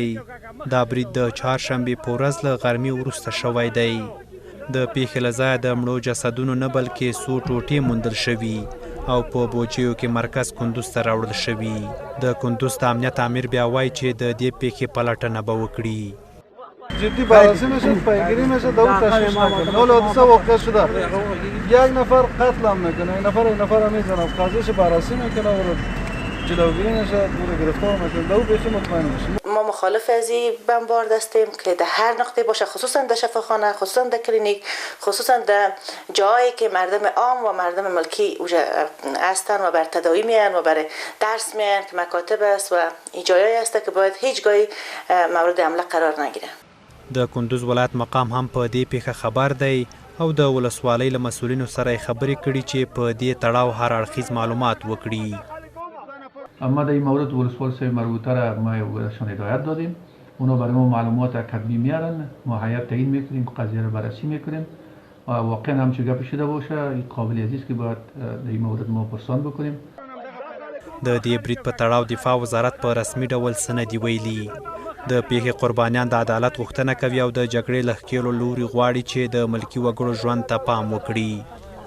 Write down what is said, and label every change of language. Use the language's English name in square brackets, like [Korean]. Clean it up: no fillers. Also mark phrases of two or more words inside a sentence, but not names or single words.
[Pashto] دا برید د چهارشنبې په ورځ له غرمې وروسته شوی دی. د پیښې له ځایه د مړو جسدونو نه بلکې څو ټوټې موندل شوي او په بوجیو کې مرکز کندوز ته راوړل شوي. د کندوز د امنیت امیر بیا وایي چې د دې پیښې پلټنه به وکړي. [Persian] جدی بررسی میشه، پیگیری میشه، دو تشخیص میکنه. حالا حادثه واقع شده. یک نفر قتل هم میکنه، این نفر هم میزنه. قضیهش بررسی میکنه و جلوگیری میشه، گرفتار میکنه. دو بهش مطمئن میشه. ما مخالف از این بمبارد هستیم که در هر نقطه باشه، خصوصا در شفاخانه، خصوصا در کلینیک، خصوصا در جایی که مردم عام و مردم ملکی هستن و بر تداوی میان و برای درس میان که مکاتب است و این جایی است که باید هیچگاهی مورد حمله قرار نگیره. [Pashto] د کندوز ولایت مقام هم په دې پیښه خبر دی او د ولسوالۍ له مسؤلینو سره خبرې کړي چې په دې تړاو هر اړخیز معلومات وکړي. [Persian] اما در این مورد ولسوالی مربوطه را ما بهشون هدایت دادیم. اونا برای ما معلومات کتبی میارن، ما هیئت تعیین میکنیم، قضیه را بررسی میکنیم و واقعا هم چه گپی شده باشه این قابل عزیز که باید در این مورد ما پرسان بکنیم. [Pashto] د دې برید په تړاو دفاع وزارت په رسمي ډول څه نه دي ویلي. د پیښې قربانیان د عدالت غوښتنه کوي او د جګړې له ښکېلو لوري غواړي چې د ملکي وګړو ژوند ته پام وکړي.